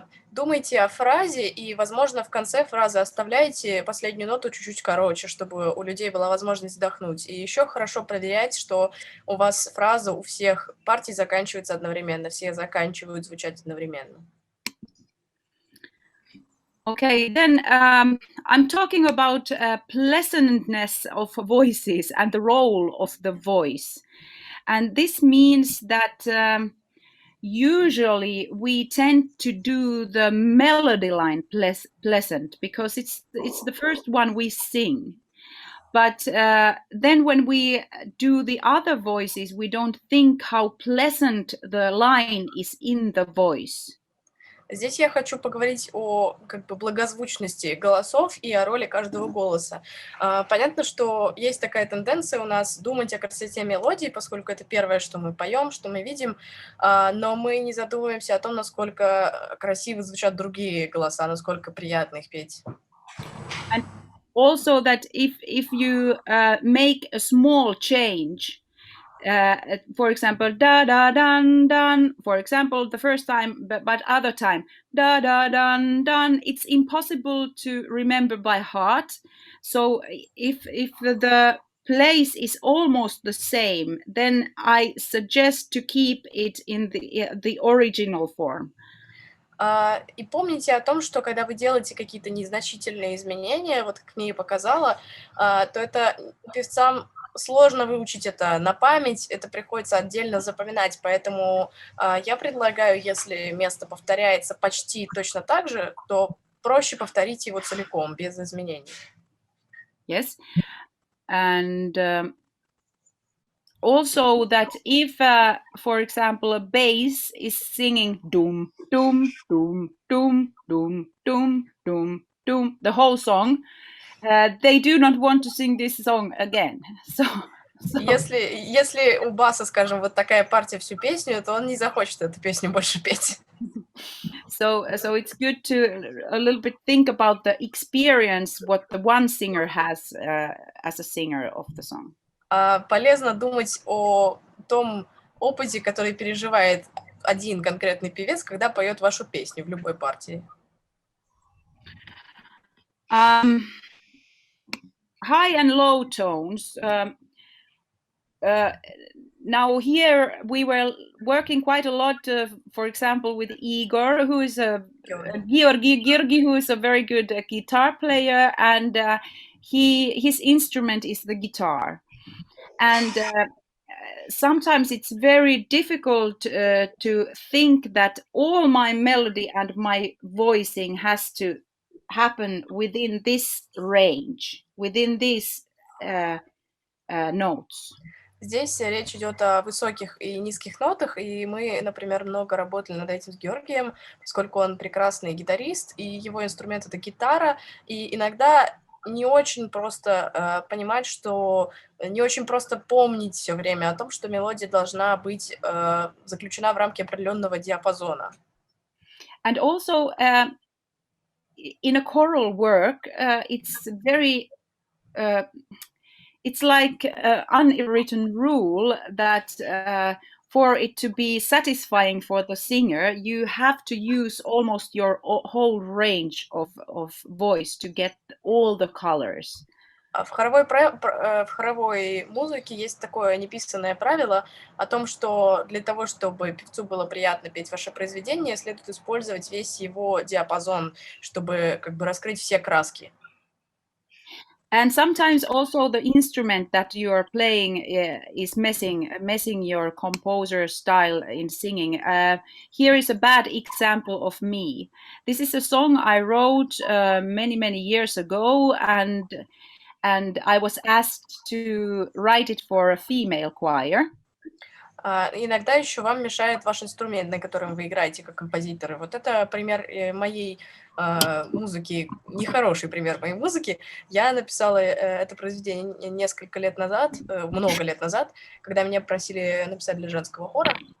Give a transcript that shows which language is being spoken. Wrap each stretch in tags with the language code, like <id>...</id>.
<ru>Думайте о фразе и, возможно, в конце фразы оставляйте последнюю ноту чуть-чуть короче, чтобы у людей была возможность вздохнуть. И еще хорошо проверять, что у вас фраза у всех партий заканчивается одновременно, все заканчивают звучать одновременно.</ru> <en>Okay, then I'm talking about pleasantness of voices and the role of the voice. And this means that usually we tend to do the melody line pleasant because it's the first one we sing. But then when we do the other voices, we don't think how pleasant the line is in the voice.</en> <ru>Здесь я хочу поговорить о благозвучности голосов и о роли каждого голоса. Понятно, что есть такая тенденция у нас думать о красоте мелодии, поскольку это первое, что мы поем, что мы видим, но мы не задумываемся о том, насколько красиво звучат другие голоса, насколько приятно их петь.</ru> <en>And also that if you make a small change, for example, da da dun dun, for example, the first time, but other time, da da dun dun, it's impossible to remember by heart. So if the place is almost the same, then I suggest to keep it in the original form.</en> <ru>И помните о том, что когда вы делаете какие-то незначительные изменения, вот как Мия показала, то это певцам сложно выучить это на память, это приходится отдельно запоминать, поэтому я предлагаю, если место повторяется почти точно так же, то проще повторить его целиком, без изменений.</ru> <en>Yes, and also that if, for example, a bass is singing doom, doom, doom, doom, doom, doom, doom, doom, the whole song, they do not want to sing this song again. So</en> <ru>Если у баса, скажем, вот такая партия всю песню, то он не захочет эту песню больше петь.</ru> <en>So it's good to a little bit think about the experience what the one singer has as a singer of the song.</en> <ru>Полезно думать о том опыте, который переживает один конкретный певец, когда поет вашу песню в любой партии.</ru> <en>High and low tones. Now here we were working quite a lot, for example, with Igor, who is Georgi, who is a very good guitar player, and his instrument is the guitar. And sometimes it's very difficult to think that all my melody and my voicing has to happen within this range, within these notes.</en> <ru>Здесь речь идет о высоких и низких нотах, и мы, например, много работали над этим с Георгием, поскольку он прекрасный гитарист, и его инструмент — это гитара, и иногда не очень просто понимать, что не очень просто помнить все время о том, что мелодия должна быть заключена в рамки определенного диапазона.</ru> <en>And also in a choral work, it's very it's like an unwritten rule that for it to be satisfying for the singer, you have to use almost your whole range of voice to get all the colors.</en> <ru>В хоровой музыке есть такое неписанное правило о том, что для того, чтобы певцу было приятно петь ваше произведение, следует использовать весь его диапазон, чтобы как бы раскрыть все краски.</ru> <en>And sometimes also the instrument that you are playing is messing your composer style in singing. Here is a bad example of me. This is a song I wrote many years ago, and I was asked to write it for a female choir.</en> <ru>Иногда еще вам мешает ваш инструмент, на котором вы играете как композитор. И вот это пример моей музыки, нехороший пример моей музыки. Я написала это произведение несколько лет назад, много лет назад, когда меня просили написать для женского хора.</ru>